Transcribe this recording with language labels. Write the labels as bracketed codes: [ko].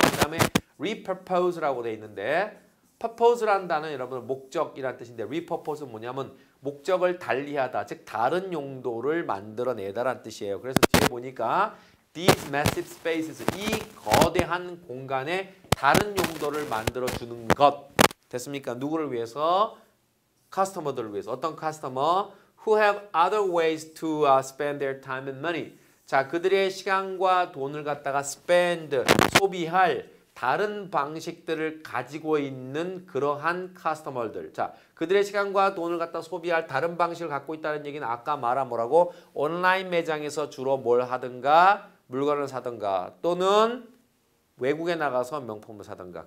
[ko] 그 다음에 repurpose라고 돼 있는데 purpose라는 단어는 여러분 목적이라는 뜻인데 repurpose는 뭐냐면 목적을 달리하다, 즉 다른 용도를 만들어내다라는 뜻이에요. 그래서 뒤에 보니까 [en] these massive spaces, [ko] 이 거대한 공간에 다른 용도를 만들어주는 것 됐습니까? 누구를 위해서? 커스터머들을 위해서. 어떤 커스터머? [en] who have other ways to spend their time and money. [ko] 자, 그들의 시간과 돈을 갖다가 [en] spend, [ko] 소비할 다른 방식들을 가지고 있는 그러한 커스터머들. 자, 그들의 시간과 돈을 갖다 소비할 다른 방식을 갖고 있다는 얘기는 아까 말한 뭐라고? 온라인 매장에서 주로 뭘 하든가 물건을 사든가 또는 외국에 나가서 명품을 사든가.